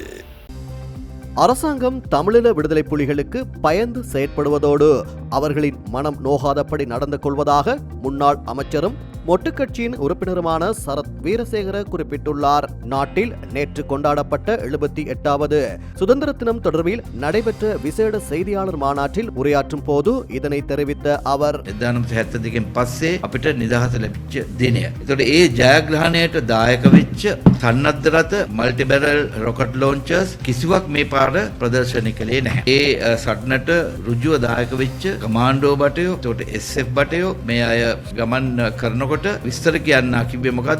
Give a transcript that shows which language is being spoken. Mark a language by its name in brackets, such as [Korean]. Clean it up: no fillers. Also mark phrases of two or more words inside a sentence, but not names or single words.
[Tamil] அரசாங்கம் தமிழீழ விடுதலை புலிகளுக்கு பயந்து செயற்படுவதோடு அவர்களின் மனம் நோகாதபடி நடந்து கொள்வதாக முன்னாள் அமைச்சரும் மொட்டு கட்சியின் உறுப்பினருமான சரத் வீரசேகர குறிப்பிட்டுள்ளார். நாட்டில் நேற்று கொண்டாடப்பட்ட 78வது சுதந்திர தினம் தொடர்பில் நடைபெற்ற விசேட செய்தியாளர் மாநாட்டில் உரையாற்றும் போது இதனை தெரிவித்த அவர், [Sinhala] 1972 පස්සේ අපිට නිදහස ලැබිච්ච දිනය. ඒතකොට ඒ ජයග්‍රහණයට දායක වෙච්ච සන්නද්ධ රථ [English] multi barrel rocket launchers [Sinhala] කිසිවක් මේ පාර ප්‍රදර්ශනය කළේ නැහැ. ඒ සටනට ඍජුව දායක වෙච්ච කමාන්ඩෝ බටයෝ, ඒතකොට SF බටයෝ මේ අය ගමන් කරනකොට විස්තර කියන්න කිව්වේ මොකද්ද?